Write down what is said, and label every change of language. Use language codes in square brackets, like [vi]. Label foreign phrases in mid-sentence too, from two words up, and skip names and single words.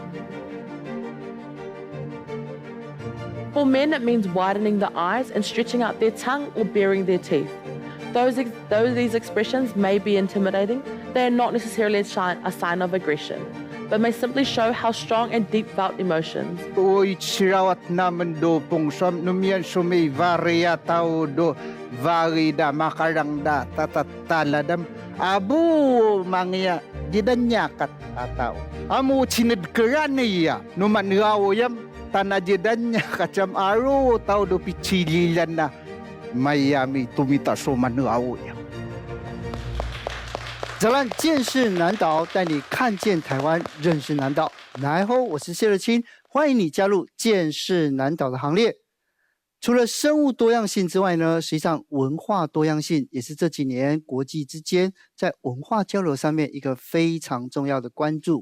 [en] For men, it means widening the eyes and stretching out their tongue or baring their teeth. Though these expressions may be intimidating, they are not necessarily a sign of aggression, but may simply show how strong and deep-felt emotions. [tao] Oi sirawat naman do pungsam numian sumay varia tao do varida makarang da tatataladam abu mangya jidanya kat atao. Amu sinidkeran niya numan rawayam tanajidanya kacam aro tao do pichililan na mayami tumita suman rawayam. [zh] 泽兰见识南岛，带你看见台湾，认识南岛。来吼，我是谢乐清，欢迎你加入见识南岛的行列。除了生物多样性之外呢，实际上文化多样性也是这几年国际之间在文化交流上面一个非常重要的关注。